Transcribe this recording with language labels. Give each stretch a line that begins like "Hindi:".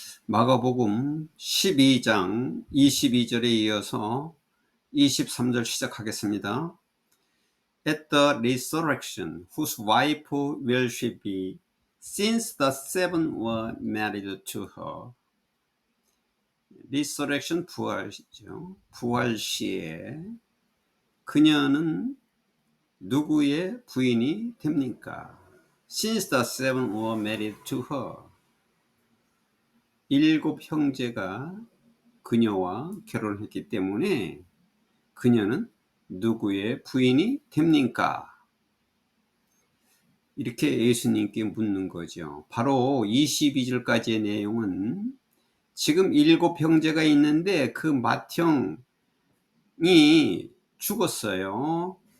Korean: 마가복음 12장 22절에 이어서 23절 시작하겠습니다.
English: At the resurrection, whose wife will she be, since the seven were married to her?
Korean: resurrection 부활이죠. 부활 시에 그녀는 누구의 부인이 됩니까?
English: Since the seven were married to her.
Korean: 일곱 형제가 그녀와 결혼했기 때문에 그녀는 누구의 부인이 됩니까? 이렇게 예수님께 묻는 거죠. 바로 22절까지의 내용은 지금 일곱 형제가 있는데 그 맏형이 죽었어요.